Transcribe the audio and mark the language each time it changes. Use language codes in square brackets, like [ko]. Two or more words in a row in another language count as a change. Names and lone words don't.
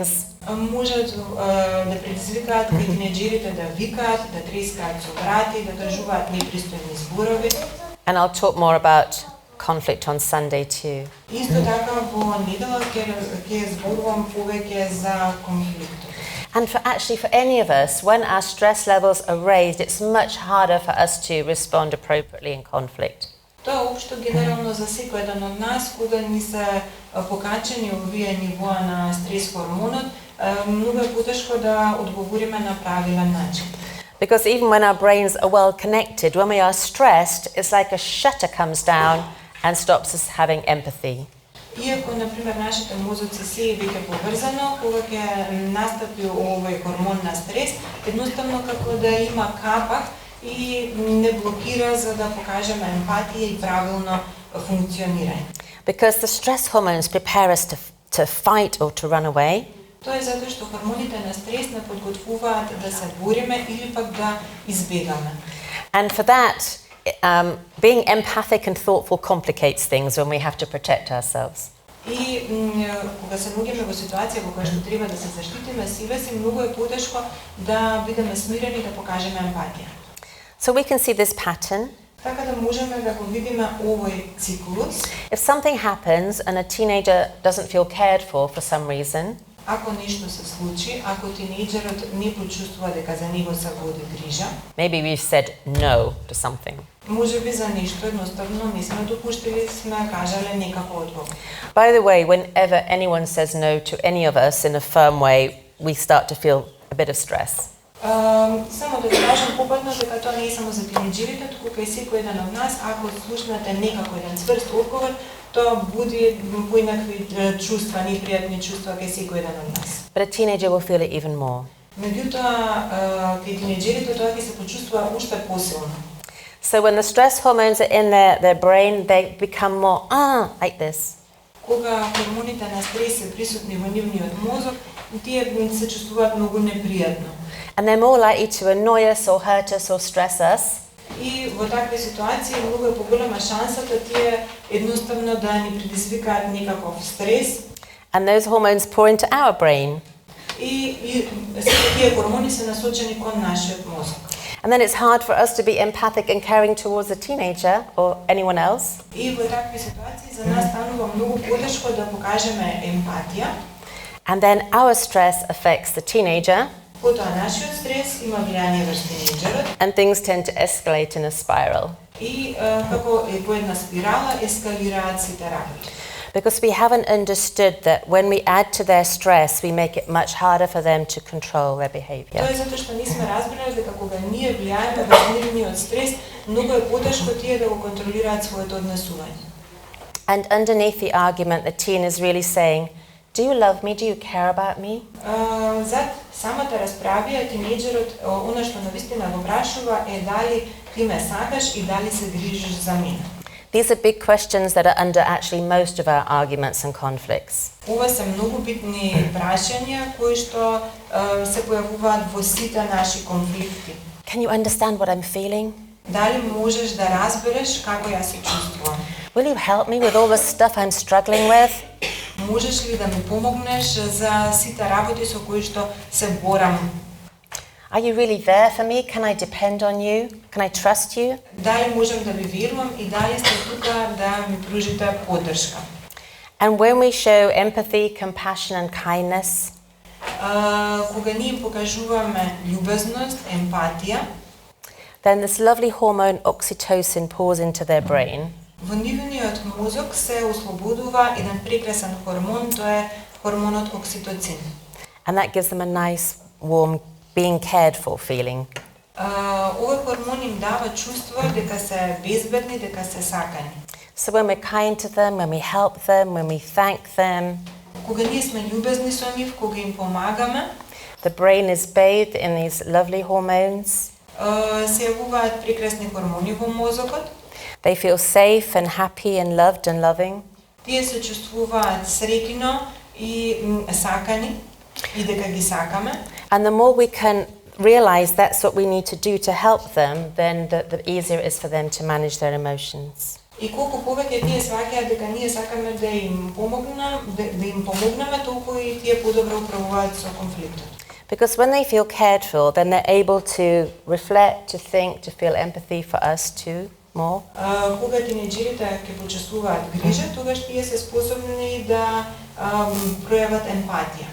[mk] Можат да предизвикаат кај тинејџерите да викаат, да трескаат со врати, да кажуваат непристојни зборови. [en] And I'll talk more about conflict on Sunday too. [mk] Исто така во недела ќе зборувам повеќе за конфликтот. [en] And for any of us, when our stress levels are raised, it's much harder for us to respond appropriately in conflict. [mk] Тоа општо генерално за секој еден од нас, кога ни се покачени овие нивоа на стрес хормонот, многу е потешко да одговориме на правилен начин. [en] Because even when our brains are well connected, when we are stressed, it's like a shutter comes down and stops us having empathy. [mk] Иако, например, нашите мозоци се е веќе поврзано, кога ќе настапи овој хормон на стрес, едноставно како да има капак и не блокира за да покажеме емпатија и правилно функционирање. [en] Because the stress hormones prepare us to fight or to run away. [mk] Тоа е затоа што хормоните на стрес не подготвуваат да се бориме или пак да избегаме. [en] And for that, being empathic and thoughtful complicates things when we have to protect ourselves. [mk] И кога се наоѓаме во ситуација во која што треба да се заштитиме себе си, многу е потешко да бидеме смирени и да покажеме емпатија. [en] So we can see this pattern. [mk] Така да можеме да го видиме овој циклус. [en] If something happens and a teenager doesn't feel cared for some reason, [mk] Ако нешто се случи, ако тинејџерот не почувствува дека за него се води грижа, [en] maybe we've said no to something. [mk] Можеби за нешто едноставно не сме допуштили, сме кажале некако одговор. [en] By the way, whenever anyone says no to any of us in a firm way, we start to feel a bit of stress. [mk] Само да ви кажам попатно дека тоа не е само за тинејџерите, туку кај секој еден од нас, ако слушнете некако еден цврст одговор, тоа буди поинакви чувства, непријатни чувства кај секој еден од нас. [en] But a teenager will feel it even more. [mk] Меѓутоа, кај тинејџерите тоа ќе се почувствува уште посилно. [en] So when the stress hormones are in their brain, they become more, like this. [mk] Кога хормоните на стрес се присутни во нивниот мозок, тие се чувствуваат многу непријатно. [en] And they're more likely to annoy us or hurt us or stress us. [mk] И во такви ситуации многу е поголема шансата тие едноставно да ни предизвикаат некаков стрес. [en] And those hormones pour into our brain. [mk] И сите тие хормони се насочени кон нашиот мозок. [en] And then it's hard for us to be empathic and caring towards a teenager or anyone else. [mk] И во такви ситуации за нас станува многу потешко да покажеме емпатија. [en] And then our stress affects the teenager. [mk] Потоа нашиот стрес има влијание врз тинејџерот. [en] And things tend to escalate in a spiral. [mk] И како е по една спирала ескалираат сите работи. [en] Because we haven't understood that when we add to their stress, we make it much harder for them to control their behavior. [mk] Тоа е затоа што не сме разбрале дека кога ние влијаеме врз нивниот стрес, многу е потешко тие да го контролираат своето однесување. [en] And underneath the argument, the teen is really saying, do you love me? Do you care about me? [mk] Зад самата расправија тинејџерот она што навистина го прашува е дали ти ме сакаш и дали се грижиш за мене. [en] These are big questions that are under actually most of our arguments and conflicts. [mk] Ова се многу битни прашања кои што се појавуваат во сите наши конфликти. [en] Can you understand what I'm feeling? [mk] Дали можеш да разбереш како ја се чувствувам? [en] Will you help me with all the stuff I'm struggling with? [mk] Можеш ли да ми помогнеш за сите работи со кои што се борам? [en] Are you really there for me? Can I depend on you? Can I trust you? [mk] Дали можам да ви верувам и дали сте тука да ми пружите поддршка? [en] And when we show empathy, compassion and kindness, [mk] кога ние им покажуваме љубезност, емпатија, [en] then this lovely hormone oxytocin pours into their brain. [mk] Во нивниот мозок се ослободува еден прекрасен хормон, тоа е хормонот окситоцин. [en] And that gives them a nice, warm, being cared for feeling. [mk] Овој хормон им дава чувство дека се безбедни, дека се сакани. [en] So when we're kind to them, when we help them, when we thank them, [mk] Кога ние сме љубезни со нив, кога им помагаме, [en] the brain is bathed in these lovely hormones. [mk] Се јавуваат прекрасни хормони во мозокот. [en] They feel safe and happy and loved and loving. [mk] Тие се чувствуваат среќно и сакани и дека ги сакаме. [en] And the more we can realize that's what we need to do to help them, then the easier it is for them to manage their emotions. [mk] И колку повеќе тие сваќаат дека ние сакаме да им помогнеме, толку и тие подобро управуваат со конфликтот. [en] Because when they feel cared for, then they're able to reflect, to think, to feel empathy for us too more. [mk] Кога тинејџерите ќе почувствуваат грижа, тогаш тие се способни да пројават емпатија.